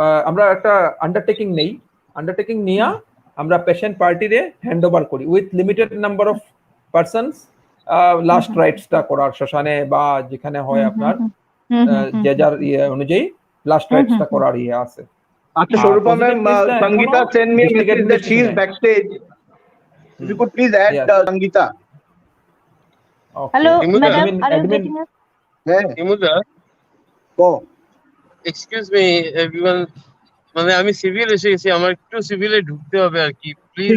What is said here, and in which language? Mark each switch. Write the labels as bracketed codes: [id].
[bn] আমরা একটা আন্ডারটেকিং নিয়া আমরা পেশেন্ট পার্টিরে হ্যান্ড ওভার করি with limited number of persons last রাইটসটা করার শ্মশানে বা যেখানে হয় আপনার যে যার অনুযায়ী লাস্ট রাইটসটা করার আছে [en] আচ্ছা Swarupa ma'am Sangita send me a message that she is backstage if you could please add Sangita. Hello madam are you getting us [bn] Himabrata [en] excuse me everyone [bn] মানে আমি সিভিল এসে গেছি আমার একটু সিভিলে ঢুকতে হবে আর কি প্লিজ